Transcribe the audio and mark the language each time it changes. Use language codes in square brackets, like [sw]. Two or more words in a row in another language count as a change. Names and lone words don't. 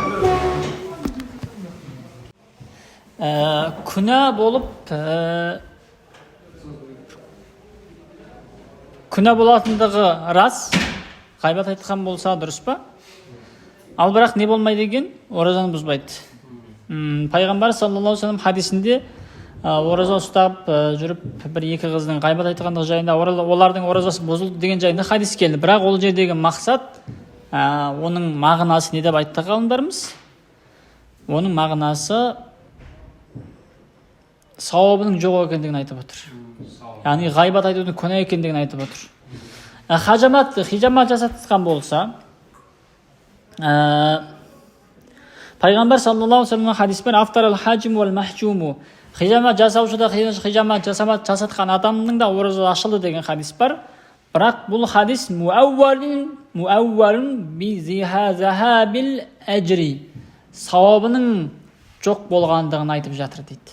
[kk] Күнә болып, күнә болатындығы рас, ғайбат айтқан болса дұрыс па? Ал бірақ не болмайды екен? Оразаны бұзбайды. Пайғамбар [ar] صلى الله عليه وسلم [kk] хадисінде ораза ұстап жүріп бір-екі қыздың ғайбат айтқандығы жайында, олардың оразасы бұзылды деген жайында хадис келді. Бірақ ол жердегі мақсат, оның мағынасы не деп айтты ғалымдарымыз? Оның мағынасы сауабының жоқ екендігін айтып отыр. Яғни ғайбат айтудың күнә екендігін айтып отыр. Хижамат жасатқан болса, Пайғамбар [ar] صلى الله عليه وسلم [kk] хадис бар: [ar] "أفطر الحاجم والمحجوم". [kk] Хижамат жасаушы да, хижамат жасатқан адамның да оразасы ашылды деген хадис бар. Бірақ бұл хадис [ar] مؤول بذهاب الأجر. [kk] Сауабының жоқ болғандығын айтып жатыр дейді.